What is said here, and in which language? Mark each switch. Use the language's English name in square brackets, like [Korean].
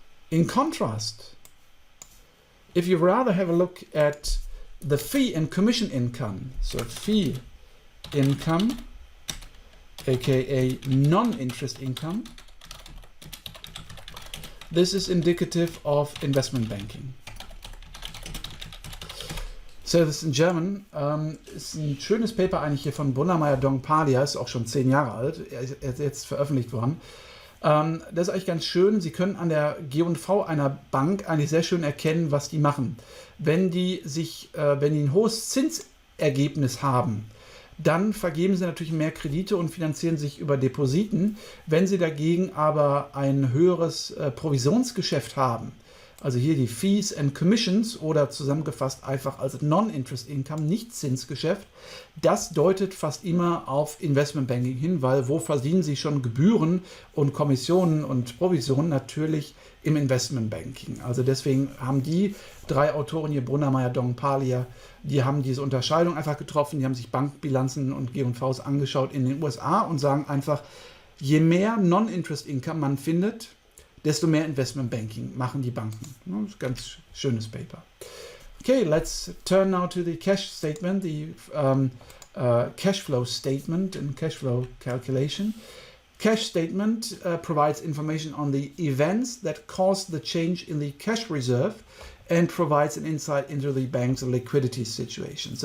[German] In contrast, if you rather have a look at the fee and commission income, so fee income, aka non-interest income, this is indicative of investment banking. So das ist [English] in German, [German] ist ein schönes Paper eigentlich hier von Brunnermeier Dong Palia, ist auch schon 10 Jahre alt, er ist jetzt veröffentlicht worden. Das ist eigentlich ganz schön, Sie können an der G&V einer Bank eigentlich sehr schön erkennen, was die machen. Wenn die ein hohes Zinsergebnis haben, dann vergeben sie natürlich mehr Kredite und finanzieren sich über Depositen. Wenn sie dagegen aber ein höheres Provisionsgeschäft haben, also hier die Fees and Commissions oder zusammengefasst einfach als Non-Interest Income, nicht Zinsgeschäft, das deutet fast immer auf Investmentbanking hin, weil wo verdienen Sie schon Gebühren und Kommissionen und Provisionen? Natürlich im Investmentbanking. Also deswegen haben die 3 Autoren hier, Brunnermeier, Dong Palia, die haben diese Unterscheidung einfach getroffen, die haben sich Bankbilanzen und G&Vs angeschaut in den USA und sagen einfach, je mehr Non-Interest Income man findet, desto mehr Investmentbanking machen die Banken. Das ist ein ganz schönes Paper. [English] Okay, let's turn now to the cash statement, the cash flow statement and cash flow calculation. Cash statement provides information on the events that caused the change in the cash reserve and provides an insight into the bank's liquidity situation.